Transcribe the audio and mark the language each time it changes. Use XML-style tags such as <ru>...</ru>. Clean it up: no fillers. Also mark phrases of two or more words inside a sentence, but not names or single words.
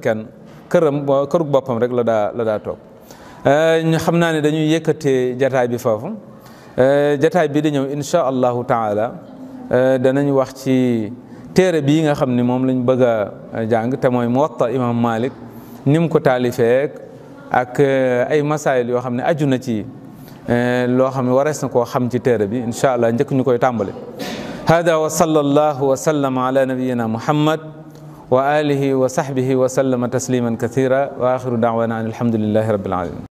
<wo>kenn kërug boppam rek la daa toog ñu xam naa ne dañuy yëkkatee jataay bi foofu jataay bi di ñëw</wo> <ar>إن شاء الله تعالى</ar> <wo>danañ wax ci téere bii nga xam ni moom lañ bëgg a jàng te mooy Muwatta Imam Malik ni mu ko taalifee ak ay masaayil yoo xam ne aju na ci loo xam ne warees na koo xam ci téere bi</wo> <ar>إن شاء الله</ar> <wo>njëkk ñu koy tàmbale</wo> <ar>هذا وصلى الله وسلم على نبينا محمد وعلى آله وصحبه وسلم تسليما كثيرا وآخر دعوانا أن الحمد لله رب العالمين</ar>